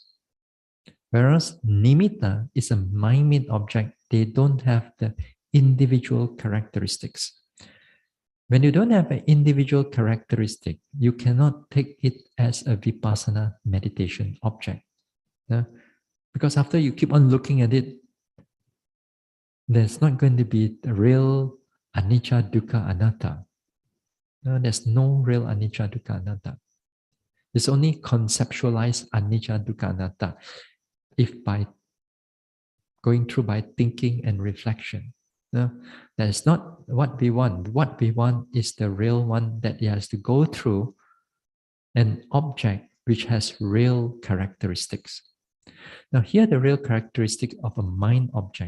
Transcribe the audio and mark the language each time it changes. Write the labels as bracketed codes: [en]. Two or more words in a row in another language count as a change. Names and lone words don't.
[en] Whereas nimitta is a mind-made object, they don't have the individual characteristics. When you don't have an individual characteristic, you cannot take it as a vipassana meditation object. Because after you keep on looking at it, there's not going to be the real [pi] anicca, dukkha, anatta. [en] There's no real [pi] anicca, dukkha, anatta. [en] It's only conceptualized [pi] anicca, dukkha, anatta [en] if by going through by thinking and reflection. That is not what we want. What we want is the real one that he has to go through an object which has real characteristics. Now, here the real characteristic of a mind object.